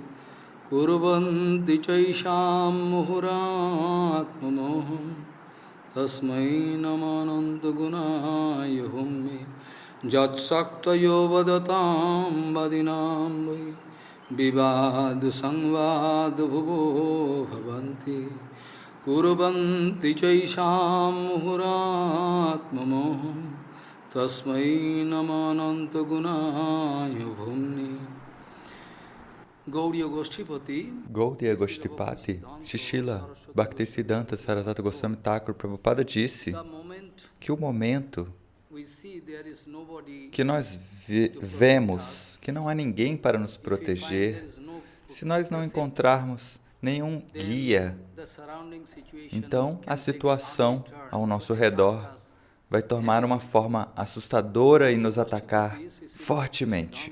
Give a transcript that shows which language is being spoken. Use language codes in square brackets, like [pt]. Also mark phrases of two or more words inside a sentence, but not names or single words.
[sa] कुर्वन्ति चैषां मुहुरात्म मोहं तस्मै नमनन्त गुणाय भूम्ने यत् शक्तयो वदतां वादिनां वै विवाद संवाद भुवो भवन्ति कुर्वन्ति चैषां मुहुरात्म मोहं तस्मै नमनन्त गुणाय भूम्ने. [pt] Gaudiya Goshtipati, Shishila Bhaktisiddhanta Sarasvati Goswami Thakur Prabhupada disse que o momento que nós vemos que não há ninguém para nos proteger, se nós não encontrarmos nenhum guia, então a situação ao nosso redor vai tomar uma forma assustadora e nos atacar fortemente.